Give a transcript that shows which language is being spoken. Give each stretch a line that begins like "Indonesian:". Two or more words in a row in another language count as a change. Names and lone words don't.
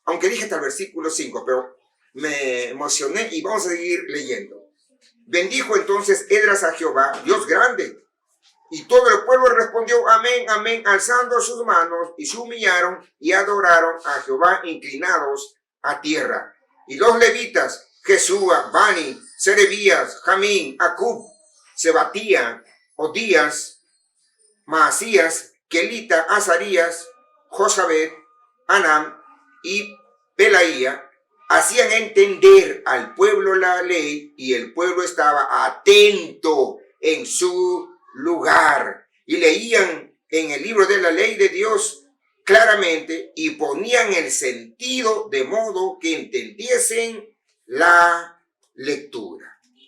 Spanish: Aunque dije hasta el versículo 5, pero me emocioné y vamos a seguir leyendo. Bendijo entonces Esdras a Jehová, Dios grande. Y todo el pueblo respondió amén, amén, alzando sus manos, y se humillaron y adoraron a Jehová inclinados a tierra. Y los levitas, Jesúa, Bani, Serebías, Jamín, Acub, Sebatía, Odías, Maasías, Kelita, Azarías, Josabed, Anam y Pelaía, hacían entender al pueblo la ley, y el pueblo estaba atento en su lugar, y leían en el libro de la ley de Dios claramente, y ponían el sentido de modo que entendiesen la lectura.